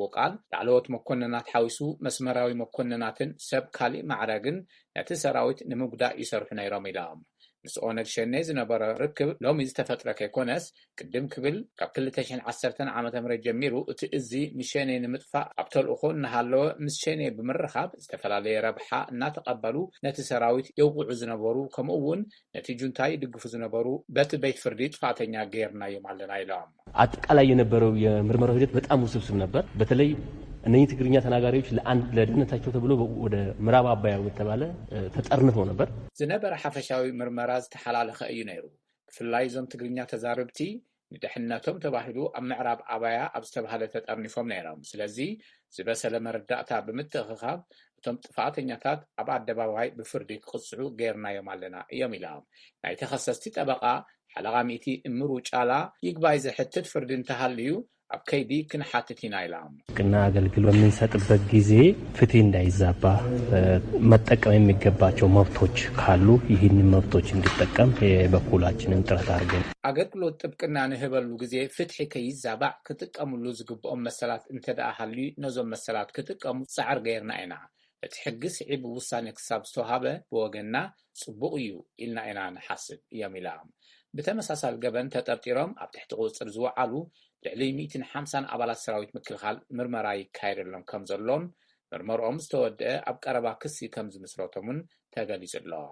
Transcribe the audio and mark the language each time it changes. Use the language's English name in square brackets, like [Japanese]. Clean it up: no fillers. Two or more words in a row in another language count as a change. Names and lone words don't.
[Tigrinya] ቃል ላዕለዎት መኮንናት ሓዊሱ መስመራዊ መኮንናትን ሰብ ካሊእ ማዕረግን ነቲ ሰራዊት ንምጉዳእ ይሰርሑ ነይሮም ኢሎም። ምስ ኦነግ ሸኔ ዝነበረ ርክብ ሎሚ ዝተፈጥረ ከይኮነስ ቅድም ክብል ካብ 2010 ዓ.ም ጀሚሩ እቲ እዙ ንሸኔ ንምጥፋእ ኣብ ተልእኾ እናሃለወ ምስ ሸኔ ብምርኻብ ዝተፈላለየ ረብሓ እናተቐበሉ ነቲ ሰራዊት የውቅዑ ዝነበሩ ከምኡ እውን ነቲ ጁንታይ ይድግፉ ዝነበሩ በቲ ቤት ፍርዲ ጥፋተኛ ገይርናዮም ኣለና ኢሎም። [Amharic] አጠቃላይ የነበረው የምርመራው ሂደት በጣም ውስብስብ ነበር። በተለይ እነዚህ ትግርኛ ተናጋሪዎች ለደህንነታቸው ተብሎ ወደ ምዕራብ አባያ ወተባለ ተጠርንፈው ነበር። [Tigrinya] ዝነበረ ሓፈሻዊ ምርመራ ዝተሓላለኸ እዩ ነይሩ። ብፍላይ ዞም ትግርኛ ተዛረብቲ ንድሕንነቶም ተባሂሉ ኣብ ምዕራብ አባያ ኣብ ዝተባሃለ ተጠርኒፎም ነይሮም። ስለዚ ዝበሰለ መረዳእታ ብምትኽኻብ እቶም ጥፋተኛታት ኣብ ኣደባባይ ብፍርዲ ክቅፅዑ ገይርናዮም ኣለና እዮም ኢሎም። ናይ ተኸሰስቲ ጠበቓ ሓለቓ ሚእቲ እምሩ ጫላ ይግባይ ዝሕትት ፍርዲ እንተሃልዩ ኣብ ከይዲ ክንሓትት ኢና ኢሎም። [Amharic] ቅና አገልግሎት በምንሰጥበት ጊዜ ፍትህ እንዳይዛባ መጠቀም የሚገባቸው መብቶች ካሉ ይህን መብቶች እንዲጠቀም የበኩላችንን ጥረት አድርገን [Tigrinya] አገልግሎት ጥብቅና ንህበሉ ጊዜ ፍትሕ ከይዛባዕ ክጥቀሙሉ ዝግብኦም መሰላት እንተደኣ ሃልዩ ነዞም መሰላት ክጥቀሙ ፃዕር ገይርና ኢና። እቲ ሕጊ ስዒብ ውሳኔ ክሳብ ዝተውሃበ ብወገንና ጽቡቕ እዩ ኢልና ኢና ንሓስብ እዮም ኢሎም። ብተመሳሳሊ ገበን ተጠርጢሮም ኣብ ትሕቲ ቁፅጥር ዝወዓሉ ልዕሊ 150 ኣባላት ሰራዊት ምክልኻል ምርመራ ይካየደሎም ከም ዘሎን ምርመርኦም ዝተወድአ ኣብ ቀረባ ክሲ ከም ዝምስረቶምን ተገሊጹ ኣሎ።